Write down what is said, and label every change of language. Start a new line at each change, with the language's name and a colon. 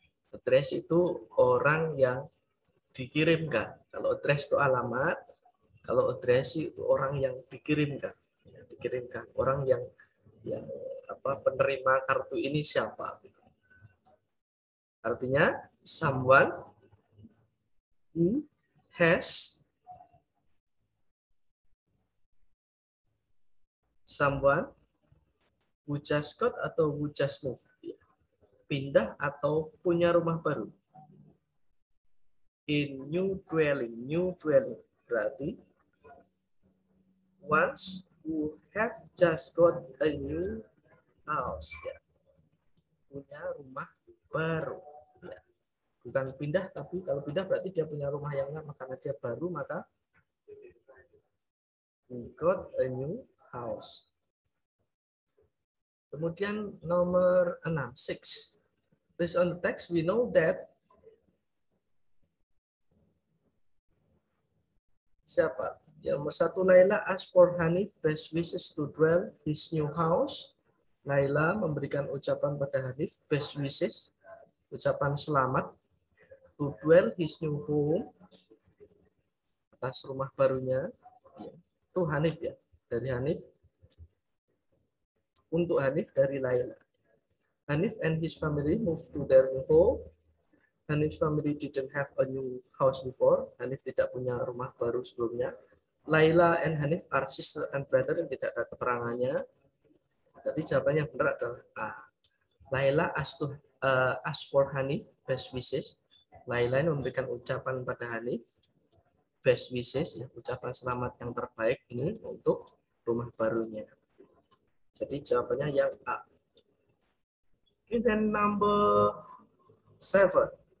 Indonesian: Address itu orang yang dikirimkan. Kalau address itu alamat, kalau addressee itu orang yang dikirimkan. Dikirimkan. Orang yang penerima kartu ini siapa?
English: Artinya someone who has someone who just got atau who just moved.
Indonesian: Pindah atau punya rumah baru.
English: In new dwelling berarti ones who have just got a new house, ya.
Indonesian: Punya rumah baru, ya. Bukan pindah, tapi kalau pindah berarti dia punya rumah yang lama, karena dia baru maka
English: got a new house. Kemudian nomor 6, 6. Based on the text, we know that siapa?
Indonesian: Yang nomor 1,
English: Laila asked for Hanif best wishes to dwell his new house.
Indonesian: Laila memberikan ucapan pada Hanif
English: best wishes,
Indonesian: ucapan selamat,
English: to dwell his new home,
Indonesian: atas rumah barunya. Itu Hanif, ya, dari Hanif. Untuk Hanif dari Laila.
English: Hanif and his family moved to their new home. Hanif's family didn't have a new house before.
Indonesian: Hanif tidak punya rumah baru sebelumnya.
English: Laila and Hanif are sister and brother,
Indonesian: yang tidak ada keterangannya. Jadi jawabannya yang benar adalah A.
English: Laila asked for Hanif best wishes.
Indonesian: Laila memberikan ucapan pada Hanif
English: best wishes,
Indonesian: ya, ucapan selamat yang terbaik ini untuk rumah barunya. Jadi jawabannya yang A.
English: And then number 7.